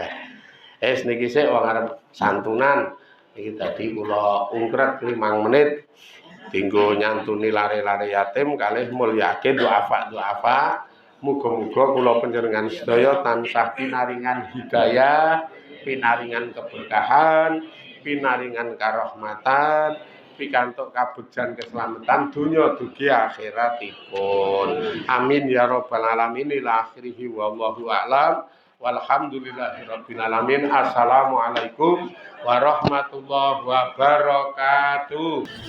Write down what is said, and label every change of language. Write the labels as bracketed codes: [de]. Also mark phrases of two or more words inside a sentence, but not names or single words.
[jv] Niki sik wong arep santunan iki tadi kula ungkret 5 menit dinggo nyantuni lare-lare yatim kalih mulyake du'afa. Muga-muga kula panjenengan sedaya tansah pinaringan hidayah, pinaringan keberkahan, pinaringan karahmatan, pikantuk kabegjan keselamatan donya dugi akhiratipun. [ar] آمين يا رب العالمين إلى آخره والله أعلم. والحمد لله رب العالمين. السلام عليكم ورحمة الله وبركاته.